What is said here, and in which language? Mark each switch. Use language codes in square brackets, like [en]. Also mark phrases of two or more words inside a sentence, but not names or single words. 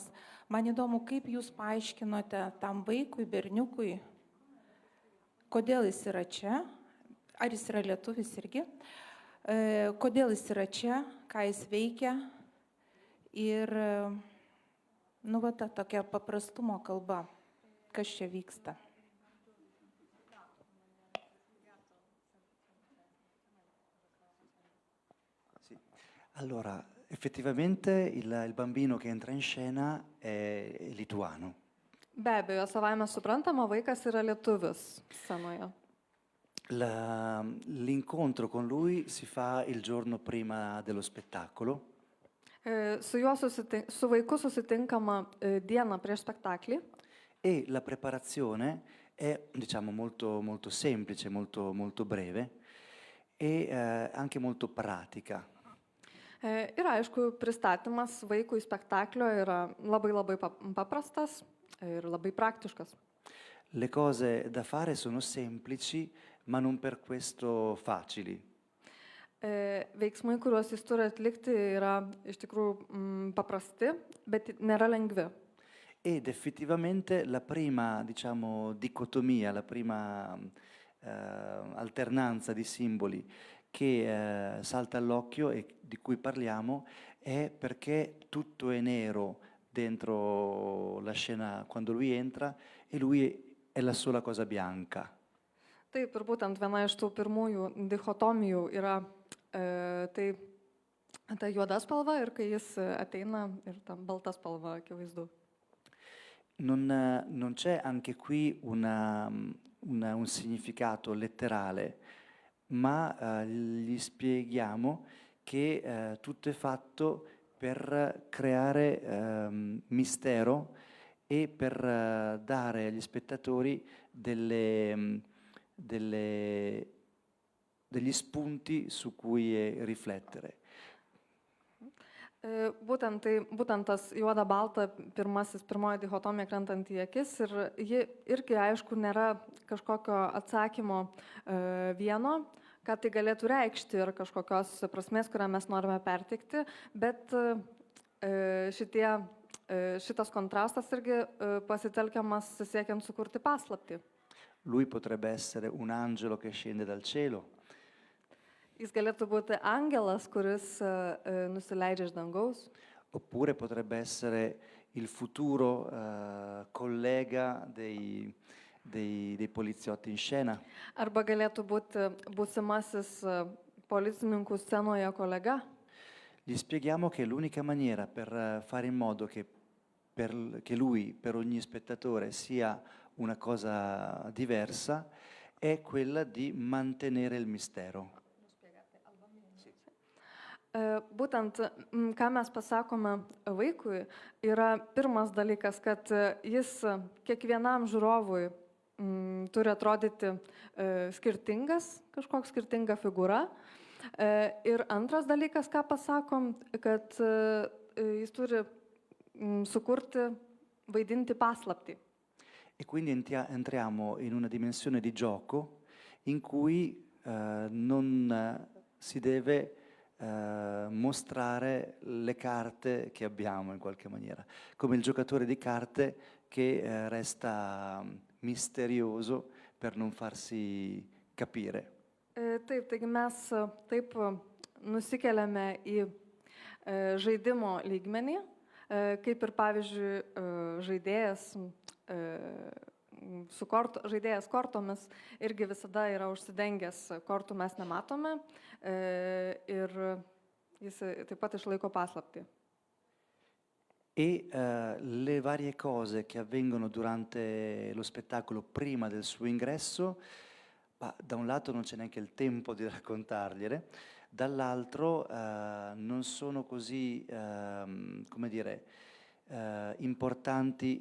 [lt] Man įdomu, kaip jūs paaiškinote tam vaikui, berniukui, kodėl jis yra čia, ar jis yra lietuvis irgi, kodėl jis yra čia, ką jis veikia ir, ta tokia paprastumo kalba, kas čia vyksta. [it] Sì. Allora, effettivamente il bambino che entra in scena è lituano. [lt] Be abejo, savaime suprantama, vaikas yra lietuvis scenoje. [it] L'incontro con lui si fa il giorno prima dello spettacolo. [lt] Su vaiku susitinkama dieną prieš spektaklį. [it] E la preparazione è, diciamo, molto, molto semplice, molto, molto breve e anche molto pratica. [lt] Ir aišku, pristatymas vaikui spektaklio yra labai paprastas ir labai praktiškas. [it] Le cose da fare sono semplici, ma non per questo facili. [lt] Veiksmai, kuriuos jis turi atlikti, yra iš tikrųjų paprasti, bet nėra lengvi. [it] Ed effettivamente la prima, diciamo, dicotomia, la prima alternanza di simboli che salta all'occhio e di cui parliamo è perché tutto è nero dentro la scena quando lui entra e lui è la sola cosa bianca. [lt] Taip, ir būtent viena iš tų pirmųjų dichotomijų yra ta juoda spalva ir kai jis ateina ir ta balta spalva, akivaizdu. [it] Non c'è anche qui un significato letterale, ma gli spieghiamo che tutto è fatto per creare mistero e per dare agli spettatori degli spunti su cui riflettere. [lt] Būtent tas juoda-balta pirmoji dichotomija krentant į akis ir ji irgi, aišku, nėra kažkokio atsakymo vieno, ką tai galėtų reikšti ir kažkokios prasmės, kurią mes norime perteikti, bet šitas kontrastas irgi pasitelkiamas siekiant sukurti paslaptį. [it] Lui potrebbe essere un angelo che scende dal cielo. [lt] Jis galėtų būti angelas, kuris nusileidžia iš dangaus. [it] Oppure potrebbe essere il futuro collega dei poliziotti in scena. [lt] Arba galėtų būti būsimasis policininkų scenoje kolega. [it] Gli spieghiamo che l'unica maniera per fare in modo che lui, per ogni spettatore, sia una cosa diversa è quella di mantenere il mistero. [lt] Būtent, ką mes pasakome vaikui, yra pirmas dalykas, kad jis kiekvienam žiūrovui turi atrodyti skirtingas, kažkoks skirtinga figūra. Ir antras dalykas, ką pasakom, kad jis turi sukurti, vaidinti paslaptį. [it] E quindi entriamo in una dimensione di gioco in cui non si deve mostrare le carte che abbiamo in qualche maniera, come il giocatore di carte che resta misterioso per non farsi capire. [lt] Taip, taigi mes taip nusikeliame į žaidimo lygmenį, kaip ir pavyzdžiui žaidėjas kortomis irgi visada yra užsidengęs, kortų mes nematome ir jis taip pat išlaiko paslaptį. [it] E le varie cose che avvengono durante lo spettacolo prima del suo ingresso, da un lato non c'è neanche il tempo di raccontargliele, dall'altro non sono così, come dire, importanti